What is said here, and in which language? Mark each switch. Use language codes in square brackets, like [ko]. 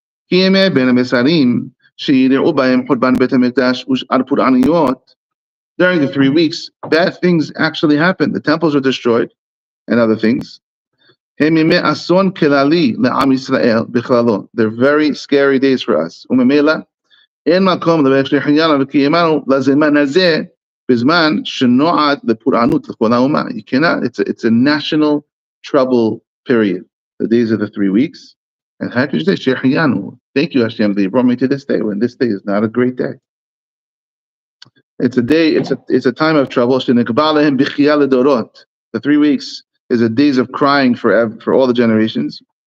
[he] כי ימי בין המצרים שיראו בהם חורבן בית המקדש ושאר פורענויות. [en] During the 3 weeks, bad things actually happened. The temples were destroyed and other things. [he] הם ימי אסון כללי לעם ישראל בכללו. [en] They're very scary days for us. [he] וממילא אין מקום לברך shehechiyanu וקיימנו לזמן הזה בזמן שנועד לפורענות לכל האומה. [en] You cannot, it's a national trouble period. The days of the 3 weeks. And how could you say shehechiyanu? Thank you, Hashem, that you brought me to this day when this day is not a great day. It's a day, it's a time of trouble. The 3 weeks is a days of crying for all the generations.